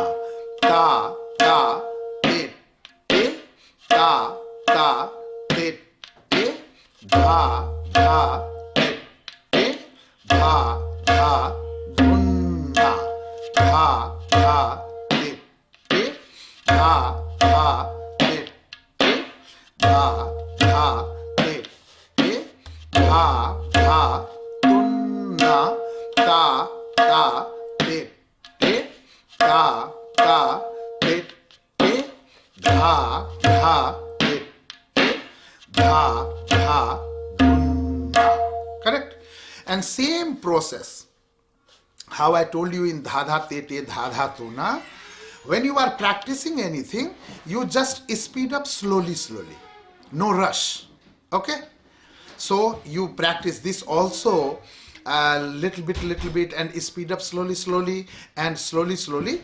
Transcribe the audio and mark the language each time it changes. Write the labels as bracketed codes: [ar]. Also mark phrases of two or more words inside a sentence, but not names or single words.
[en] ta ta te te, ta ta te te, dha dha te te, dha dha dhunna, dha dha te te, dha dha te te, dha dha te te, dha dha tunna, ta ta te te, ta ta te te, dha dha te te, dha dha dhunna. Correct? And same process how I told you in dha dha te te, dha dha tuna. When you are practicing anything, you just speed up slowly, slowly. No rush. Okay? So you practice this also a little bit and speed up slowly, slowly, and slowly, slowly.